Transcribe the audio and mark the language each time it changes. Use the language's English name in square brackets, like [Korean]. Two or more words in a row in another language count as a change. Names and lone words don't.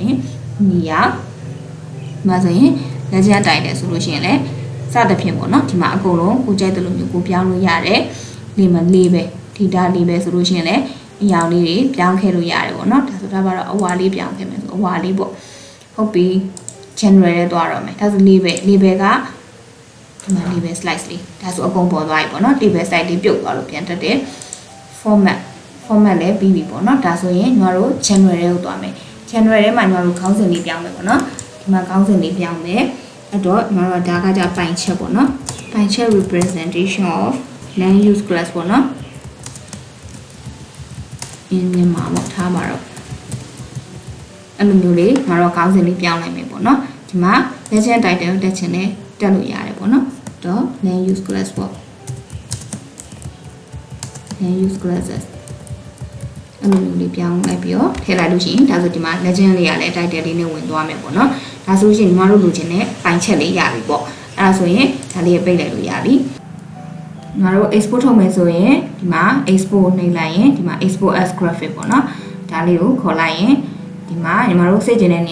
[Burmese] ရင်နေရာဒီမှာဆိုရင်လက်ကျန်တိုက်တယ်ဆိုလို့ရှိရင်လည်းစသဖြင့်ပေါ့နော်ဒီမှာအကုန်လုံးကိုကြိုက်တယ်လို့မျိုးကိုပြောင်းလို့ရတယ်လေးပဲdata လေးပဲဆိုလို့ရှိရင်လည်းအယောင်လေးတွေပြောင်းခဲ့လို့ရတယ်ပေါ့နော်ဒါဆိုဒါကတော့အဝါလေးပြောင်းခဲ့မယ်ဆိုအဝါလေးပေါ့ဟုတ်ပြီ general နဲ့သွားတော့မယ်ဒါဆိုlabelကဒီမှာ [English] label slice [Burmese] လေးဒါဆိုအကုန်ပေါ်သွားပြီပေါ့နော် [English] label slice [Burmese] လေးပြုတ်သွားလို့ပြန်တက်တယ် format လည်းပြီးပြီပေါ့နော်ဒါဆိုရင်ညီမတို့ general ကိုသွားမယ် general ထဲမှာညီမတို့ခေါင်းစဉ်လေးပြောင်းမယ်ပေါ့နော်ဒီမှာခေါင်းစဉ်လေးပြောင်းမယ်အဲ့တော့ညီမတို့ဒါကကြပိုင်ချက်ပေါ့နော်ပိုင်ချက် [English] representation of land use class [Burmese] ပေါ့နော် မြန်မာပေါ့ထားပါတော့အဲ့လိုမျိုးလေးငါတော့ခေါင်းစဉ်လေးပြောင်းလိုက်မယ်ပေါ့နော်ဒီမှာ [English] legend title [Burmese] တက်ချင်တယ်တက်လို့ရတယ်ပေါ့နော်တော့ [English] land use class [Burmese] ပေါ့ [English] land use classes [Burmese] အဲ့လိုမျိုးလေးပြောင်းလိုက်ပြီးတော့ထည့်လိုက်လို့ရှိရင်ဒါဆိုဒီမှာ legend လေးရလဲ title လေးနဲ့ဝင်သွားမယ်ပေါ့နော်ဒါဆိုရှင်ညီမတို့လိုချင်တဲ့ပိုင်ချက်လေးရပြီပေါ့အဲ့ဒါဆိုရင်ဒါလေးပိတ်လိုက်လို့ရပြီငါတို့ export ထုတ်မယ်ဆိုရင်ဒီမှာ export နှိပ်လိုက်ရင်ဒီမှာ [English] export as graphic [Burmese] ပေါ့နော်ဒါလေးကိုခေါ်လိုက်ရင်ဒီမှာညီမတို့စိတ်ကျင်တဲ့နေ